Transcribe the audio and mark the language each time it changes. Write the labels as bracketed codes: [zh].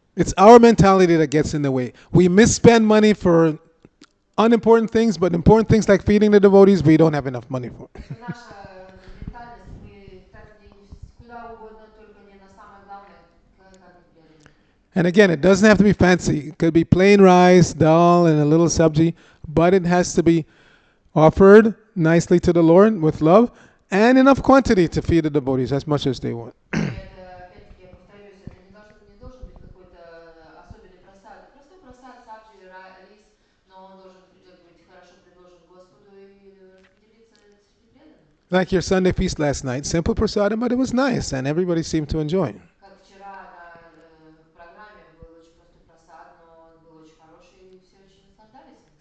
[en] It's our mentality that gets in the way. We misspend money for unimportant things, but important things like feeding the devotees, we don't have enough money for. [ru] Наша ментальность, мы тратим деньги куда угодно, только не на самое главное, кормить преданных. [en] And again, it doesn't have to be fancy. It could be plain rice, dal, and a little sabji, but it has to be offered nicely to the Lord with love and enough quantity to feed the devotees as much as they want. [ru] Это, опять-таки, я повторюсь, это не должен быть какой-то особенный просад. Простой просад, сабджи, рис, но он должен быть хорошо предложен Господу и распределиться среди преданных. [en] Like your Sunday feast last night, simple prasadam, but it was nice and everybody seemed to enjoy it. [ru] Как вчера на программе был очень простой просад, но он был очень хороший, и все очень наслаждались им.